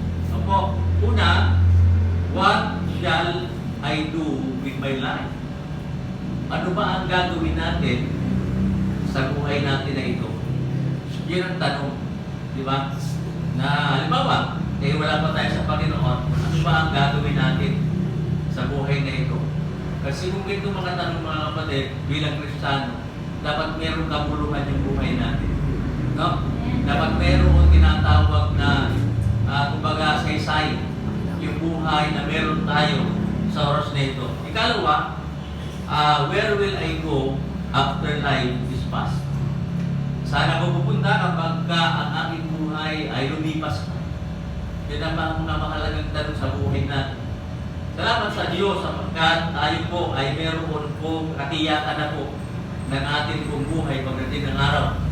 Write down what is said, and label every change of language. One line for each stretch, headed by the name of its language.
English: So
Filipino: po, una,
English: what shall I do with my life?
Filipino: Ano ba ang gagawin natin sa buhay natin na ito? Yun ang tanong. Di ba? Na halimbawa, wala pa tayo sa Panginoon, ano ba ang gagawin natin sa buhay na ito? Kasi kung ito mga tanong, mga kapatid, bilang Kristiyano, dapat meron kabuluhan yung buhay natin. No? Dapat meron tinatawag na kumbaga saysay yung buhay na meron tayo sa oras na ito. Ikalawa,
English: where will I go after life is past?
Filipino: Saan ako pupunta kapag ang aking buhay ay lumipas na? Yan ang mga mahalagang tanong sa buhay natin. Salamat sa Diyos sapagkat tayo po ay meron po katiyakan na po ng ating pong buhay pagdating ng araw.